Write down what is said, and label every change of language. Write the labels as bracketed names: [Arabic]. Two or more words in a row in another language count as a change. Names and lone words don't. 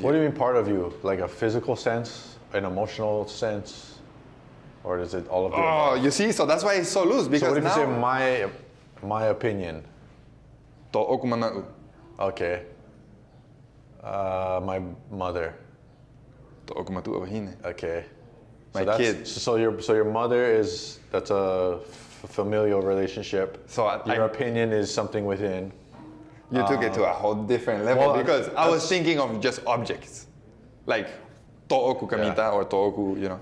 [English] What do you mean part of you? Like a physical sense, an emotional sense, or is it all of the Oh, above? you see, so that's why it's so loose because So what if you now say my opinion? [Tahitian] to'oku mana'u, [English] Okay. My mother. [Tahitian] to'oku matu wahine. [English] Okay. My that's, kid. So your mother is, that's a familial relationship. So Your opinion is something within. You took it to a whole different level well, because I was that's- thinking of just objects, like [Tahitian] to'oku kamita [English] or to'oku, you know.